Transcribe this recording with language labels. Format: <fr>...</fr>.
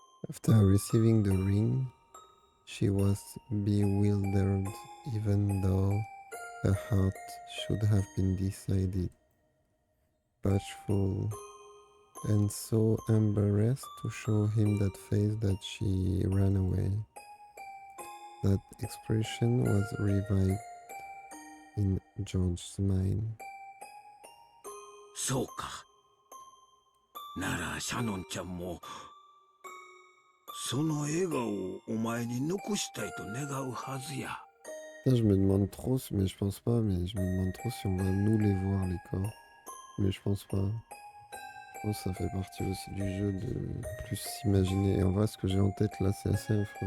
<en>After receiving the ring, she was bewildered, even though her heart should have been decided, bashful, and so embarrassed to show him that face that she ran away. That expression was revived in George's mind.</en> <ja>そうか。ならシャノンちゃんもその笑顔をお前に残したいと願うはずや。</ja> <fr>Putain, je me demande trop, mais je pense pas, mais je me demande trop si on va nous les voir, les corps. Mais je pense pas. Je pense que ça fait partie aussi du jeu de plus s'imaginer. Et en vrai, ce que j'ai en tête là, c'est assez affreux.</fr>